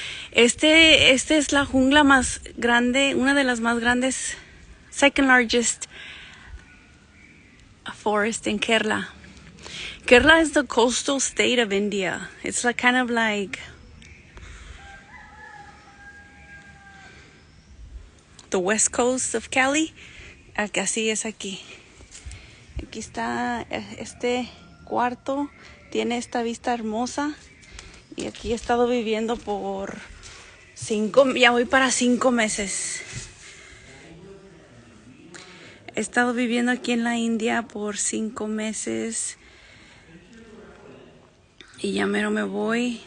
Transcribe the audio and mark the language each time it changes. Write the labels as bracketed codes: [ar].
[es] Este es la jungla más grande, una de las más grandes, [en] second largest forest in Kerala. Kerala is the coastal state of India. It's like kind of like the west coast of Cali. [es] Así es aquí. Aquí está este cuarto, tiene esta vista hermosa y aquí he estado viviendo por ya voy para 5 meses. He estado viviendo aquí en la India por 5 meses y ya mero me voy.